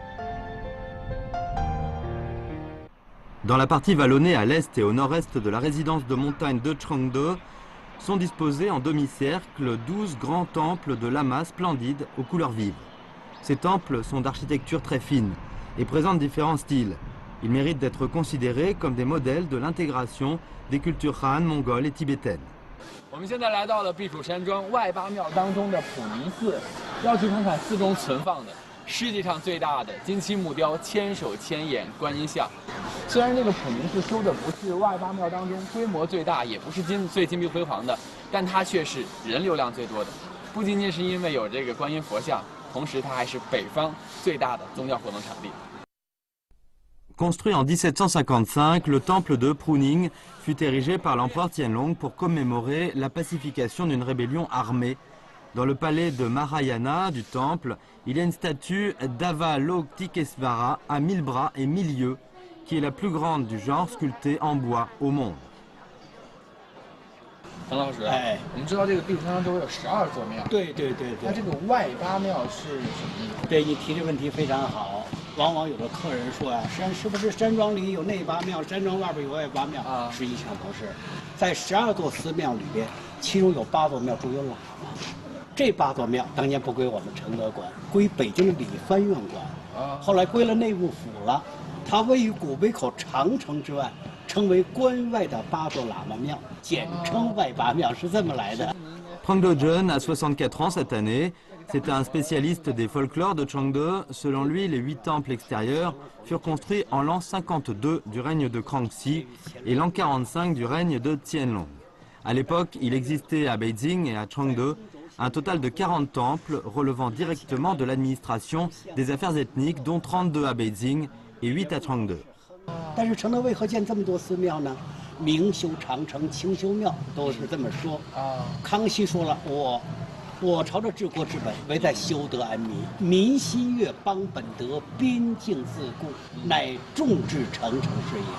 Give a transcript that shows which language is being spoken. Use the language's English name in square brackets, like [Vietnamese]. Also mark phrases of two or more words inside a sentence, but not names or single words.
[French] Dans la partie vallonnée à l'est et au nord-est de la résidence de montagne de Changde, sont disposés en demi-cercle 12 grands temples de lamas splendides aux couleurs vives. Ces temples sont d'architecture très fine et présentent différents styles. Ils méritent d'être considérés comme des modèles de l'intégration des cultures Han, mongoles et tibétaines. [Chinese] 我们现在来到了避暑山庄外八庙当中的普尼寺，要去看看寺中存放的世界上最大的金漆木雕千手千眼观音像。虽然这个普尼寺修的不是外八庙当中规模最大，也不是最金碧辉煌的，但它却是人流量最多的。不仅仅是因为有这个观音佛像，同时它还是北方最大的宗教活动场地。 [French] Construit en 1755, le temple de Pruning fut érigé par l'empereur Tianlong pour commémorer la pacification d'une rébellion armée. Dans le palais de Mahayana du temple, il y a une statue d'Avalokitesvara à 1000 bras et 1000 yeux, qui est la plus grande du genre sculptée en bois au monde. [Chinese] 陈老师，我们知道这个避暑山庄周围有12座庙。对。那这个外八庙是什么意思？对你提这问题非常好。往往有的客人说啊，是不是山庄里有内八庙，山庄外边有外八庙？啊，实际上不是，在12座寺庙里边，其中有8座庙住有喇嘛。这8座庙当年不归我们承德管，归北京的理藩院管。啊，后来归了内务府了。它位于古北口长城之外，称为关外的8座喇嘛庙，简称外八庙，是这么来的。 [French] Prang Dojun a 64 ans cette année. C'est un spécialiste des folklores de Changde. Selon lui, les 8 temples extérieurs furent construits en l'an 52 du règne de Kangxi et l'an 45 du règne de Qianlong. À l'époque, il existait à Beijing et à Changde un total de 40 temples relevant directement de l'administration des affaires ethniques, dont 32 à Beijing et 8 à Changde. [Chinese] 但是承德为何建这么多寺庙呢？明修长城，清修庙，都是这么说。啊，康熙说了，我我朝着治国之本，唯在修德安民，民心悦，邦本德，边境自固，乃众志成城是也。